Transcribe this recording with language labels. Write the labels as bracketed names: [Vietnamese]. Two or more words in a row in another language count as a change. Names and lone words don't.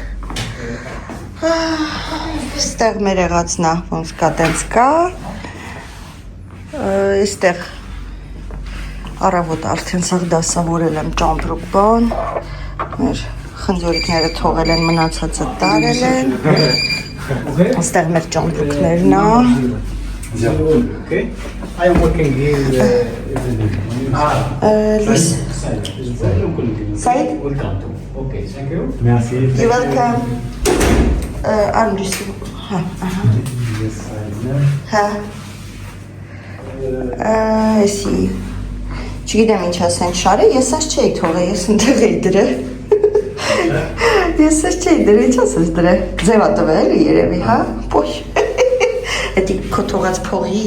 [Armenian] Ստեղ մեր եղածն է, ոնց կա տենց կա։ Այստեղ առավոտ արդեն սաղ դասավորել եմ ճամպրուկ բան։ Մեր խնձորիկները թողել են, մնացածը տարել են։ Այստեղ մեր ճամպրուկներն է։ [English] Okay, I am working here. Luis. Said, Said? welcome to. Okay, thank you. Merci. You're welcome. [Armenian] Ալուսի։ Հա, ահա։ [English] Yes, I [Armenian] Հա։ Էսի։ Չգիտեմ ինչ ասեն շարը, ես այս չէի թողել, ես ընդեղ էի դրել։ Ես այս չէի դրել, ինչ ասես դրել։ Ձևա տվել էլի երևի, հա։ Պոյ։ Էդի քո թողած փողի։